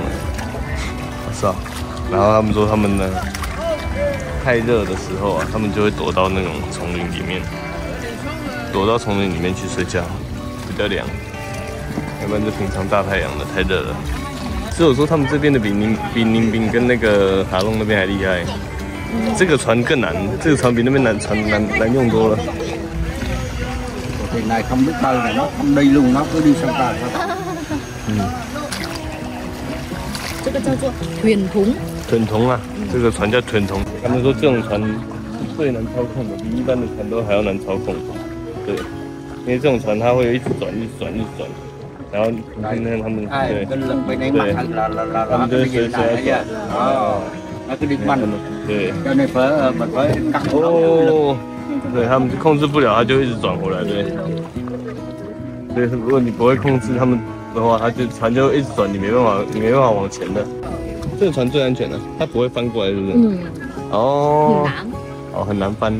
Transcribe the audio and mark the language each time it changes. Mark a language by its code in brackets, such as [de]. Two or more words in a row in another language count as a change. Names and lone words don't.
[zh] 是啊，然后他们说他们呢太热的时候啊，他们就会躲到那种丛林里面，躲到丛林里面去睡觉，比较凉。要不然就平常大太阳的太热了。所以我说他们这边的比宁宾跟那个哈隆那边还厉害。这个船更难，这个船比那边难用多了。 [vi] Thuyền này không biết bơi mà nó không đi luôn, nó cứ đi sang bờ thôi. [zh] 这个叫做 [vi] thuyền thúng。 thuyền thúng [zh] 啊，这个船叫 [vi] thuyền thúng。 [zh] 他们说这种船最难操控的，比一般的船都还要难操控。对，因为这种船它会一直转，然后你看他们对，他们就随转。哦。 [vi] Nó cứ đi quanh rồi. [zh] 对， [vi] cho nên mình phải cắt [zh] 哦，对他们控制不了，他就一直转回来，对。所以如果你不会控制他们的话，船就一直转，你没办法往前的。这个船最安全的，它不会翻过来，是不是？嗯。哦。很难。哦，很难翻。